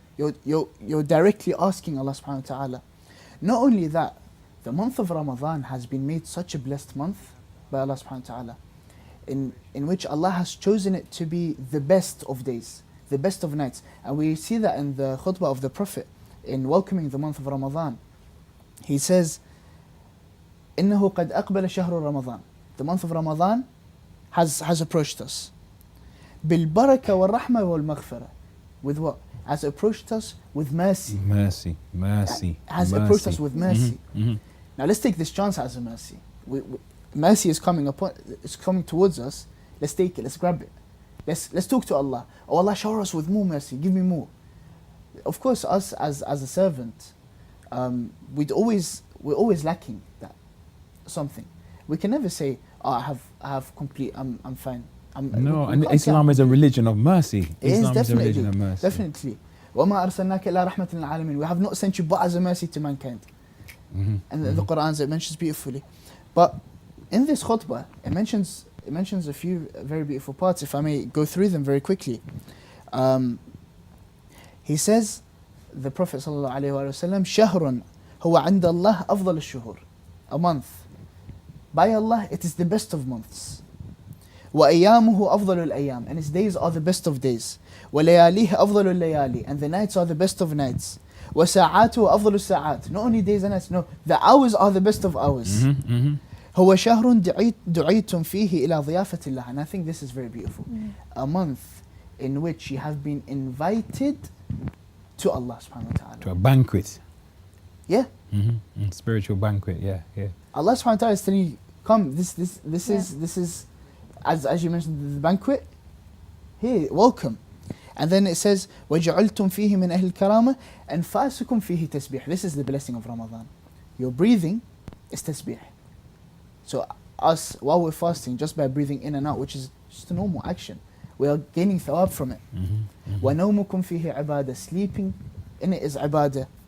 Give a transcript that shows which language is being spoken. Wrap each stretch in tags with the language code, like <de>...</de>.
<en>You're directly asking Allah subhanahu wa ta'ala. Not only that, the month of Ramadan has been made such a blessed month by Allah subhanahu wa ta'ala, in which Allah has chosen it to be the best of days, the best of nights. And we see that in the khutbah of the Prophet in welcoming the month of Ramadan. He says,</en> <ar>إِنَّهُ قَدْ أَقْبَلَ شَهْرُ رَمَضَانِ.</ar> <en>The month of Ramadan has approached us.</en> <ar>بِالْبَرَكَةِ وَالرَّحْمَةِ وَالْمَغْفِرَةِ.</ar> <en>With what? Has approached us with mercy. Mercy. Has approached us with mercy. Now let's take this chance as a mercy. Mercy is coming towards us. Let's take it. Let's grab it. Let's talk to Allah. Oh Allah, shower us with more mercy. Give me more. Of course, us as a servant, we're always lacking that something. We can never say, oh, I have complete. I'm fine. No, we and can't say Islam is a religion of mercy. It is Islam is a religion of definitely, mercy. definitely.</en> <ar>وَمَا أَرْسَلْنَاكَ إِلَّا رَحْمَةً لِلْعَالَمِينَ.</ar> <en>We have not sent you but as a mercy to mankind. And the Quran, it mentions beautifully. But in this khutbah, it mentions a few very beautiful parts. If I may go through them very quickly. He says, the Prophet ﷺ,</en> <ar>شهر هو عند الله أفضل الشهور.</ar> <en>A month by Allah, it is the best of months.</en> <ar>وَأَيَّامُهُ أَفْضَلُ الْأَيَّامِ,</ar> <en>and its days are the best of days.</en> <ar>وَلَيَالِيهِ أَفْضَلُ الْلَيَالِي,</ar> <en>and the nights are the best of nights.</en> <ar>وَسَاعَاتُهُ أَفْضَلُ السَّاعَات,</ar> <en>not only days and nights, no, the hours are the best of hours.</en> <ar>هو شهر دعيتم فيه إلى ضيافة الله,</ar> <en>and I think this is very beautiful. A month in which you have been invited to Allah subhanahu wa ta'ala. To a banquet. Yeah. Spiritual banquet, yeah, yeah. Allah subhanahu wa ta'ala is telling you, come, this is as you mentioned, the banquet. Here, welcome. And then it says,</en> <ar>وَجَعَلْتُمْ فِيهِ مِنْ أَهْلِ الْكَرَامَةِ أَنْفَاسُكُمْ فِيهِ تَسْبِيحٌ.</ar> <en>This is the blessing of Ramadan. Your breathing is tasbih. So us, while we're fasting, just by breathing in and out, which is just a normal action, we are gaining thawab from it.</en> <ar>وَنَوْمُكُمْ فِيهِ عِبَادَةٌ.</ar> <en>Sleeping in it is ibadah.</en>